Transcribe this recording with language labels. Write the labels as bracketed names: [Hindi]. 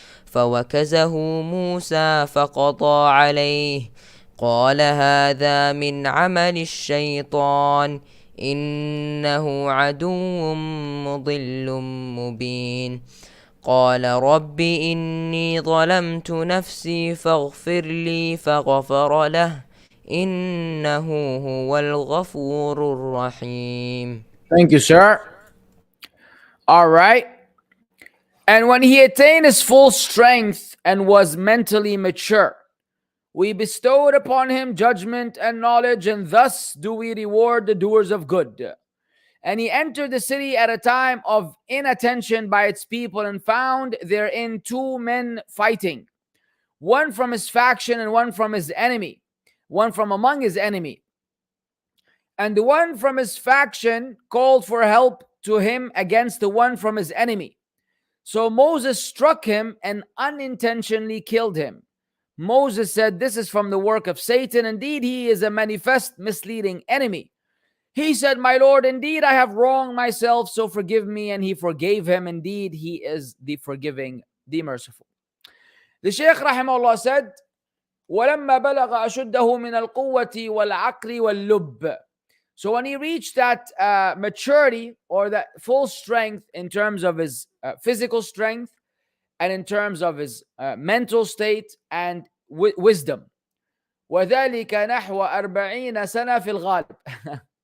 [Arabic] فوكزه موسى فقضى عليه قال هذا من عمل الشيطان إنه عدو مضل مبين قال رب إني ظلمت نفسي فاغفر لي فغفر له إنه هو الغفور الرحيم. [English] Thank you, sir. All right. And when he attained his full strength and was mentally mature, we bestowed upon him judgment and knowledge, and thus do we reward the doers of good. And he entered the city at a time of inattention by its people and found therein two men fighting, one from his faction and one from his enemy, one from among his enemy. And the one from his faction called for help to him against the one from his enemy. So Moses struck him and unintentionally killed him. Moses said, "This is from the work of Satan. Indeed, he is a manifest misleading enemy." He said, "My Lord, indeed I have wronged myself, so forgive me." And he forgave him. Indeed, he is the forgiving, the merciful. The Shaykh rahimahullah said, [Arabic] وَلَمَّا بَلَغَ أَشُدَّهُ مِنَ الْقُوَّةِ وَالْعَقْلِ وَاللُّبِّ. [English] So when he reached that maturity or that full strength in terms of his physical strength and in terms of his mental state and wisdom. [Arabic] وَذَلِكَ نَحْوَ 40 سَنَةٍ فِي الْغَالِبِ.